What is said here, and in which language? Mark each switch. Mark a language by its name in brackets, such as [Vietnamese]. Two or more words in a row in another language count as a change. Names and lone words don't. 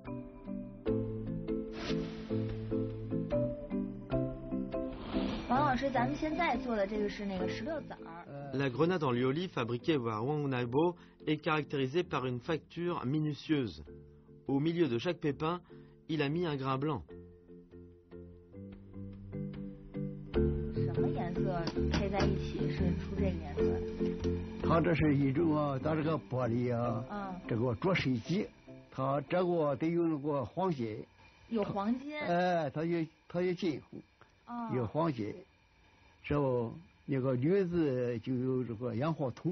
[French] La grenade en lioli fabriquée par Wang Naibao est caractérisée par une facture minutieuse. Au milieu de chaque pépin, il a mis un grain blanc. [Chinese] 配在一起是出这个颜色。它这是一种啊，它这个玻璃啊，这个着水机，它这个得有那个黄金。有黄金。它有金红，有黄金，之后那个绿子就有这个氧化铜。